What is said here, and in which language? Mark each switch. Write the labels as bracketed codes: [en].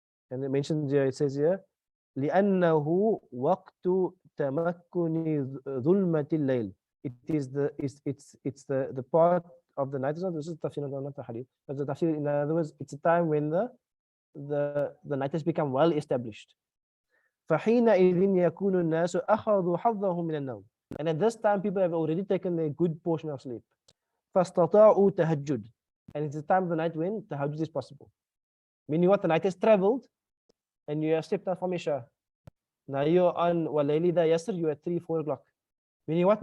[en] And it mentions here, it says here, [ar] لأنه وقت تمكن ظلمة الليل. [en] It's the part of the night. This is tafsir, not the hadith. But the tafsir, in other words, it's a time when the night has become well established. [ar] فحينئذ يكون الناس أخذوا حظهم من النوم. [en] And at this time, people have already taken a good portion of sleep. [ar] فاستطاعوا تهجد. [en] And it's the time of the night when tahajjud is possible. Meaning what? The night has traveled and you have stepped out from Isha. Now you're on Walayli da Yasr, you're at 3-4 o'clock. Meaning what?